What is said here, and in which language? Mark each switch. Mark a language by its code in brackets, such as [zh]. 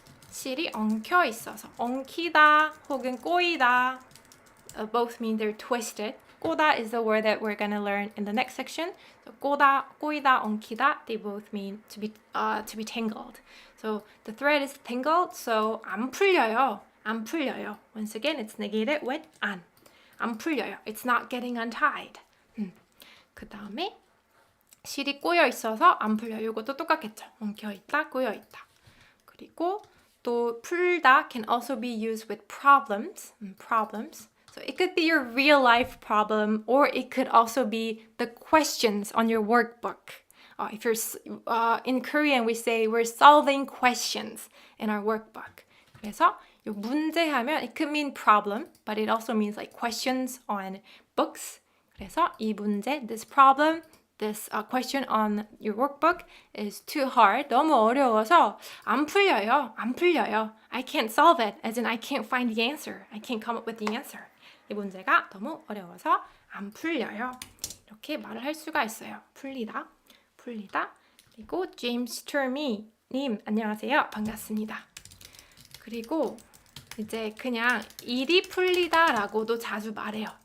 [ko] 실이 엉켜 있어서 엉키다 혹은 꼬이다 [en] both mean they're twisted. 꼬다 is the word that we're going to learn in the next section. So 꼬다, 꼬이다, 엉키다, they both mean to be tangled. So the thread is tangled, so [ko] 안 풀려요. 안 풀려요. [en] Once again, it's negated with 안. [ko] 안 풀려요. [en] It's not getting untied. [ko] 그 다음에 실이 꼬여 있어서 안 풀려요. 이것도 똑같겠죠. 엉켜 있다, 꼬여 있다. 그리고 또 [en] 풀다 can also be used with problems. So it could be your real life problem, or it could also be the questions on your workbook. If you're in Korean, we say we're solving questions in our workbook. [ko] 그래서 요 문제 하면 [en] it could mean problem, but it also means like questions on books. [ko] 그래서 이 문제, [en] this problem, this question on your workbook is too hard. [ko] 너무 어려워서 안 풀려요. [en] I can't solve it, as in I can't find the answer. I can't come up with the answer. [ko] 이 문제가 너무 어려워서 안 풀려요. 이렇게 말을 할 수가 있어요. 풀리다. 그리고 James Termy 님 안녕하세요. 반갑습니다. 그리고 이제 그냥 일이 풀리다라고도 자주 말해요.